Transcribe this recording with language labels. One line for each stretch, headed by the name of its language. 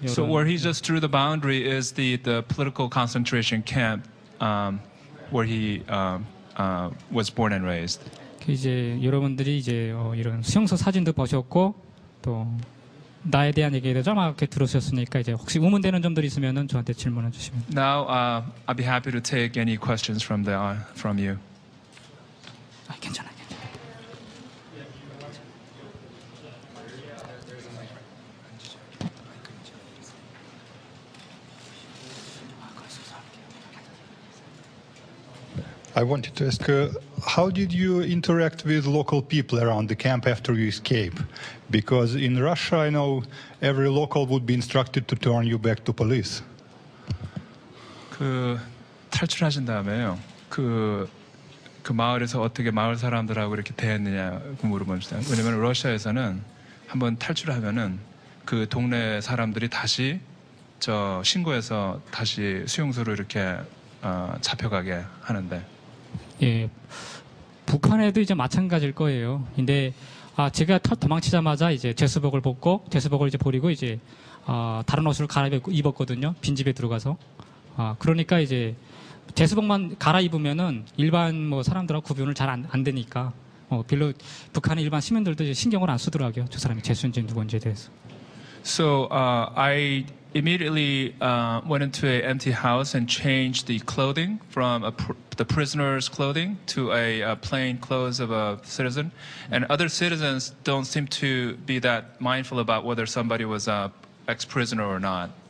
English: So where he just drew the boundary is the political concentration camp where he was born and raised.
Korean: 이제 여러분들이 이제 이런 수용소 사진도 보셨고 또 나에 대한 얘기를 정확하게 들으셨으니까 이제 혹시 의문되는 점들이 있으면은 저한테 질문해 주시면.
English: Now I'll be happy to take any questions from you.
Korean: 괜찮아.
English: I wanted to ask, how did you interact with local people around the camp after you escape? Because in Russia, I know every local would be instructed to turn you back to police.
Korean: 그 탈출하신 다음에요. 그 마을에서 어떻게 마을 사람들하고 이렇게 대했느냐 물어봅니다. 왜냐면 러시아에서는 한번 탈출하면은 그 동네 사람들이 다시 신고해서 다시 수용소로 이렇게 잡혀가게 하는데. 예, 북한에도 이제 마찬가지일 거예요. 근데 제가 도망치자마자 이제 제수복을 벗고 제수복을 이제 버리고 이제 다른 옷을 입었거든요. 빈집에 들어가서. 그러니까 이제 제수복만 갈아입으면은 일반 뭐 사람들하고 구분을 잘 안 되니까 별로 북한의 일반 시민들도 이제 신경을 안 쓰더라고요. 저 사람이 제수인지 누구인지에 대해서.
English: So I immediately went into an empty house and changed the clothing from the prisoner's clothing to a plain clothes of a citizen. And other citizens don't seem to be that mindful about whether somebody was a ex-prisoner or not.